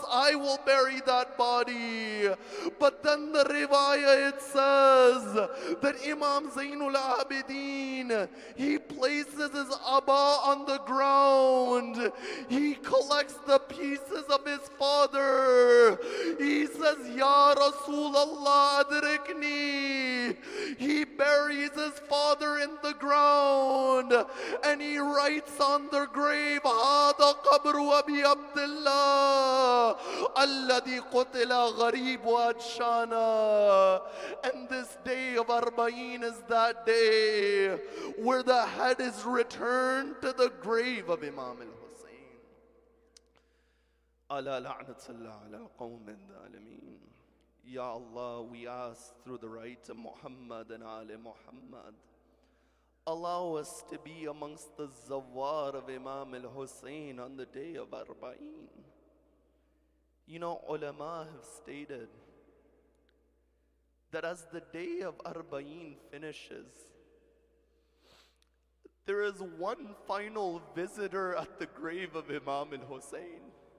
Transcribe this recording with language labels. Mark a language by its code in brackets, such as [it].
[en] I will bury that body." But then the riwayah, it says that Imam Zainul Abidin, he places his Abba on the ground. He collects the pieces of his father. He says, [ar] "Ya Rasul Allah adrikni." [en] He buries his father in the ground and he writes on their grave, [ar] هذا قبر أبي عبد الله الذي قتل غريب وأدشانا. [en] And this day of Arbaeen is that day where the head is returned to the grave of Imam al-Hussein. [ar] ألا لعنة الله على القوم الظالمين. [en] Ya Allah, we ask through the right of Muhammad and Ali Muhammad, allow us to be amongst the zawar of Imam al-Hussein on the day of Arbaeen. You know, ulama have stated that as the day of Arbaeen finishes, there is one final visitor at the grave of Imam al-Hussein.